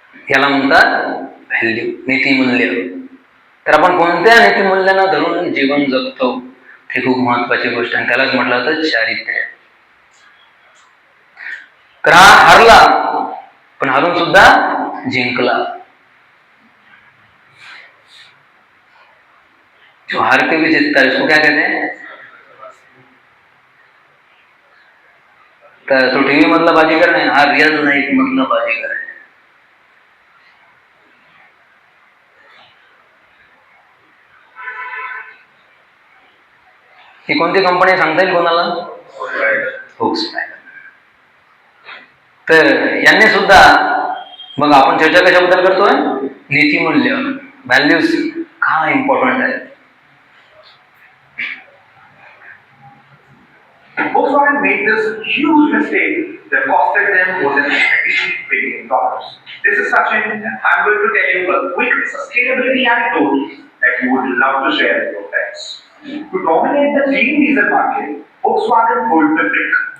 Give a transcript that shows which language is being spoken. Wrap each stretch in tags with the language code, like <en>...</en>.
<mr>याला म्हणतात व्हॅल्यू, नीतिमूल्य. तर आपण कोणत्या नीतिमूल्यांना धरून जीवन जगतो हे खूप महत्वाची गोष्ट आहे. त्यालाच म्हटलं जातं चारित्र्य. तर हा हारला, पण हारून सुद्धा जिंकला.</mr> <hi>जो हार के भी जीतता है उसको क्या कहते हैं?</hi> <mr>तर तो टीव्ही मधला बाजीगर नाही, हा रिअल लाईफ मधला बाजीगर आहे. ही कोणती कंपनी सांगता येईल कोणाला? Volkswagen. तर यांनी सुद्धा, मग आपण चर्चा कशाबद्दल करतोय? नीतिमूल्य, व्हॅल्यूज का इम्पॉर्टंट आहे.</mr> <en>Volkswagen made this huge mistake that costed them more than $50 billion. This is such an, I'm going to tell you a quick sustainability anecdote that you would love to share with your friends. To dominate the clean diesel market, Volkswagen pulled the trick.</en>